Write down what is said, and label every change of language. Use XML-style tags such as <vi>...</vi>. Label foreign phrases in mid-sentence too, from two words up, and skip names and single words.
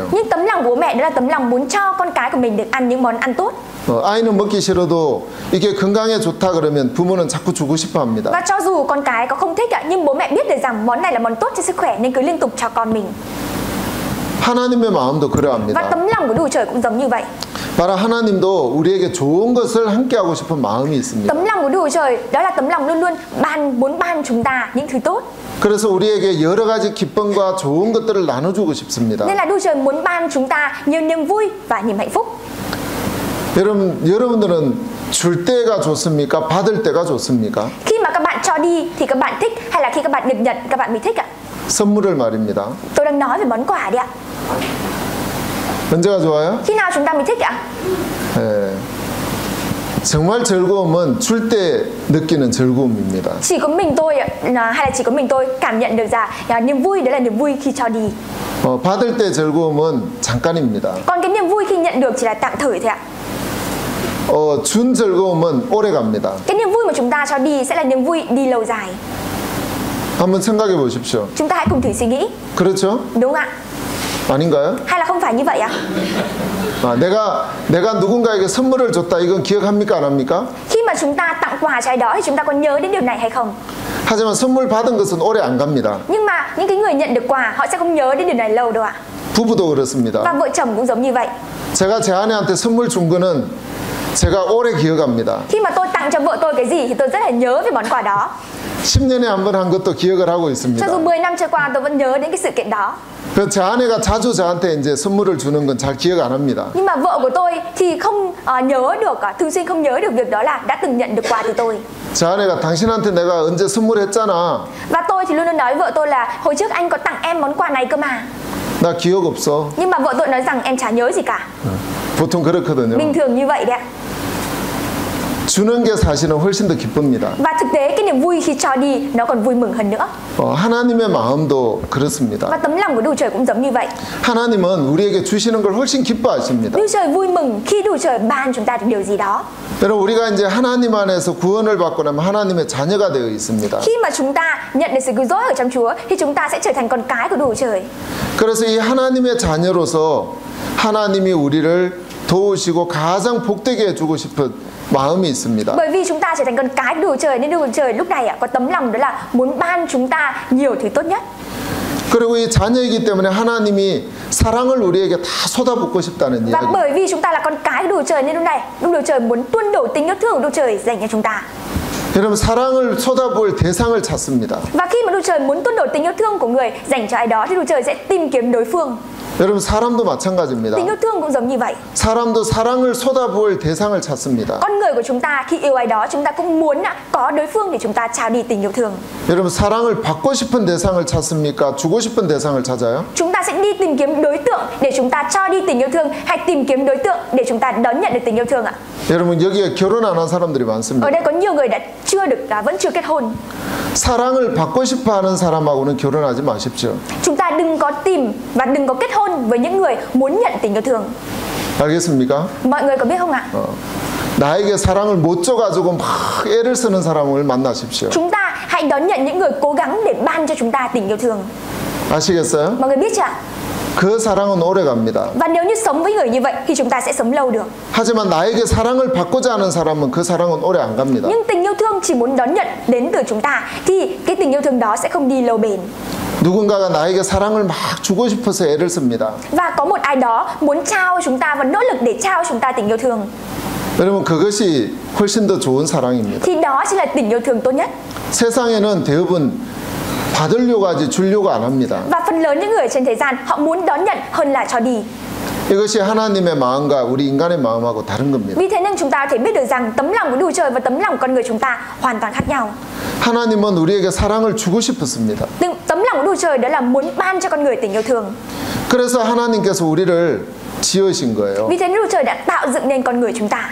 <vi>Nhưng tấm lòng của bố mẹ đó là tấm lòng muốn cho con cái của mình được ăn những món ăn tốt.</vi> <ko>아이는 먹기 싫어도 이게 건강에 좋다 그러면 부모는 자꾸 주고 싶어 합니다.</ko> <vi>Và cho dù con cái có không thích ạ, nhưng bố mẹ biết được rằng món này là món tốt cho sức khỏe nên cứ liên tục cho con mình.</vi> <ko>하나님의 마음도</ko> <vi>Và</vi> <ko>그러합니다.</ko> <vi>tấm lòng của Đức Chúa Trời cũng giống như vậy.</vi> <ko>바로 하나님도 우리에게 좋은 것을 함께 하고 싶은 마음이 있습니다.</ko> <vi>Tấm lòng của Đức Chúa Trời đó là tấm lòng luôn luôn muốn ban chúng ta những thứ tốt.</vi> <ko>그래서 우리에게 여러 가지 기쁨과 좋은 것들을 나눠주고 싶습니다.</ko> <vi>Nên là Đức Chúa Trời muốn ban chúng ta nhiều niềm vui và niềm hạnh phúc.</vi> <ko>여러분들은 줄 때가 좋습니까? 받을 때가 좋습니까?</ko> <vi>Khi mà các bạn cho đi thì các bạn thích hay là khi các bạn được nhận các bạn mới thích ạ?</vi> <ko>선물을 말입니다.</ko> <vi>Tôi đang nói về món quà đấy ạ.</vi> <ko>언제가 좋아요?</ko> <vi>Khi nào chúng ta mới thích ạ?</vi> <ko>예. 정말 즐거움은 줄 때 느끼는 즐거움입니다.</ko> <vi>Chỉ có mình tôi ạ, hay là chỉ có mình tôi cảm nhận được rằng niềm vui đấy là niềm vui khi cho đi.</vi> <ko>받을 때 즐거움은 잠깐입니다.</ko> <vi>Còn cái niềm vui khi nhận được chỉ là tạm thời thôi ạ.</vi> <ko>준 즐거움은 오래 갑니다.</ko> <vi>Cái niềm vui mà chúng ta cho đi sẽ là niềm vui đi lâu dài.</vi> <ko>한번 생각해 보십시오.</ko> <vi>Chúng ta hãy cùng thử suy nghĩ.</vi> <ko>그렇죠?</ko> <vi>Đúng ạ?</vi> <ko>아닌가요?</ko> <vi>Hay là không phải như vậy ạ?</vi> <ko>내가 누군가에게 선물을 줬다. 이건 기억합니까? 안 합니까?</ko> <vi>Khi mà chúng ta tặng quà cho ai đó thì chúng ta có nhớ đến điều này hay không?</vi> <ko>하지만 선물 받은 것은 오래 안 갑니다.</ko> <vi>Nhưng mà những cái người nhận được quà họ sẽ không nhớ đến điều này lâu đâu ạ.</vi> <ko>부부도 그렇습니다.</ko> <vi>Và vợ chồng cũng giống như vậy.</vi> <ko>제가 제 아내한테 선물 준 거는 제가 오래 기억합니다.</ko> <vi>Khi mà tôi tặng cho vợ tôi cái gì thì tôi rất là nhớ về món quà đó.</vi> <ko>10년에 한 번 한 것도 기억을 하고 있습니다.</ko> <vi>Cho dù 10 năm trôi qua tôi vẫn nhớ đến cái sự kiện đó.</vi> <ko>그래서 제 아내가 자주 저한테 이제 선물을 주는 건 잘 기억 안 합니다.</ko> <vi>Nhưng mà vợ của tôi thì không nhớ được, thường xuyên không nhớ được việc đó là đã từng nhận được quà từ tôi.</vi> <ko>제 아내가 당신한테 내가 언제 선물했잖아.</ko> <vi>Và tôi thì luôn luôn nói với vợ tôi là hồi trước anh có tặng em món quà này cơ mà.</vi> <ko>나 기억 없어.</ko> <vi>Nhưng mà vợ tôi nói rằng em chả nhớ gì cả.</vi> <ko>보통 그렇거든요.</ko> <vi>Bình thường như vậy đấy ạ.</vi> <ko>주는 게 사실은 훨씬 더 기쁩니다.</ko> <vi>Và thực tế cái niềm vui khi cho đi nó còn vui mừng hơn nữa.</vi> <ko>하나님의 마음도 그렇습니다.</ko> <vi>Và tấm lòng của Đức Chúa Trời cũng giống như vậy.</vi> <ko>하나님은 우리에게 주시는 걸 훨씬 기뻐하십니다.</ko> <vi>Đức Chúa Trời vui mừng khi Đức Chúa Trời ban chúng ta được điều gì đó.</vi> <ko>여러분, 우리가 이제 하나님 안에서 구원을 받고 나면 하나님의 자녀가 되어 있습니다.</ko> <vi>Khi mà chúng ta nhận được sự cứu rỗi ở trong Chúa thì chúng ta sẽ trở thành con cái của Đức Chúa Trời.</vi> <ko>그래서 이 하나님의 자녀로서 하나님이 우리를 도우시고 가장 복되게 해주고 싶은 마음이 있습니다.</ko> <vi>Bởi vì chúng ta trở thành con cái của Đức Chúa Trời nên Đức Chúa Trời lúc này có tấm lòng đó là muốn ban chúng ta nhiều thứ tốt nhất.</vi> <ko>그리고 이 자녀이기 때문에 하나님이 사랑을 우리에게 다 쏟아붓고 싶다는</ko> <vi>Và</vi> <ko>이야기.</ko> <vi>bởi vì chúng ta là con cái của Đức Chúa Trời nên lúc này Đức Chúa Trời muốn tuôn đổ tình yêu thương của Đức Chúa Trời dành cho chúng ta.</vi> <ko>여러분, 사랑을 쏟아부을 대상을 찾습니다.</ko> <vi>Và khi mà Đức Chúa Trời muốn tuôn đổ tình yêu thương của người dành cho ai đó thì Đức Chúa Trời sẽ tìm kiếm đối phương.</vi> <ko>여러분, 사람도 마찬가지입니다.</ko> <vi>Tình yêu thương cũng giống như vậy.</vi> <ko>사람도 사랑을 쏟아부을 대상을 찾습니다.</ko> <vi>Con người của chúng ta khi yêu ai đó chúng ta cũng muốn có đối phương để chúng ta trao đi tình yêu thương.</vi> <ko>여러분, 사랑을 받고 싶은 대상을 찾습니까? 주고 싶은 대상을 찾아요?</ko> <vi>Chúng ta sẽ đi tìm kiếm đối tượng để chúng ta cho đi tình yêu thương hay tìm kiếm đối tượng để chúng ta đón nhận được tình yêu thương ạ?</vi> <ko>여러분, 여기에 결혼 안 한 사람들이 많습니다.</ko> <vi>Ở đây có nhiều người đã chưa được vẫn chưa kết hôn.</vi> <ko>사랑을 받고 싶어 하는 사람하고는 결혼하지 마십시오.</ko> <vi>Chúng ta đừng có tìm và đừng có kết hôn với những người muốn nhận tình yêu thương.</vi> <ko>알겠습니까?</ko> <vi>Mọi người có biết không ạ?</vi> <ko>나에게 사랑을 못 줘가지고 막 애를 쓰는 사람을 만나십시오.</ko> <vi>Chúng ta hãy đón nhận những người cố gắng để ban cho chúng ta tình yêu thương.</vi> <ko>아시겠어요?</ko> <vi>Mọi người biết chưa ạ?</vi> <ko>그 사랑은 오래 갑니다.</ko> <vi>Và nếu như sống với người như vậy thì chúng ta sẽ sống lâu được.</vi> <ko>하지만 나에게 사랑을 받고자 하는 사람은 그 사랑은 오래 안 갑니다.</ko> <vi>Nhưng tình yêu thương chỉ muốn đón nhận đến từ chúng ta thì cái tình yêu thương đó sẽ không đi lâu bền.</vi> <ko>누군가가 나에게 사랑을 막 주고 싶어서 애를 씁니다.</ko> <vi>Và có một ai đó muốn trao chúng ta và nỗ lực để trao chúng ta tình yêu thương.</vi> <ko>여러분, 그것이 훨씬 더 좋은 사랑입니다.</ko> <vi>Thì đó chính là tình yêu thương tốt nhất.</vi> <ko>세상에는 대부분 받으려고 하지 주려고 안 합니다.</ko> <vi>Và phần lớn những người trên thế gian họ muốn đón nhận hơn là cho đi.</vi> <ko>이것이 하나님의 마음과 우리 인간의 마음하고 다른 겁니다.</ko> <vi>Vì thế nên chúng ta có thể biết được rằng tấm lòng của Đức Chúa Trời và tấm lòng con người chúng ta hoàn toàn khác nhau.</vi> <ko>하나님은 우리에게 사랑을 주고 싶었습니다.</ko> <vi>Tấm lòng của Đức Chúa Trời đó là muốn ban cho con người tình yêu thương.</vi> <ko>그래서 하나님께서 우리를 지으신 거예요.</ko> <vi>Vì thế nên Đức Chúa Trời đã tạo dựng nên con người chúng ta.</vi>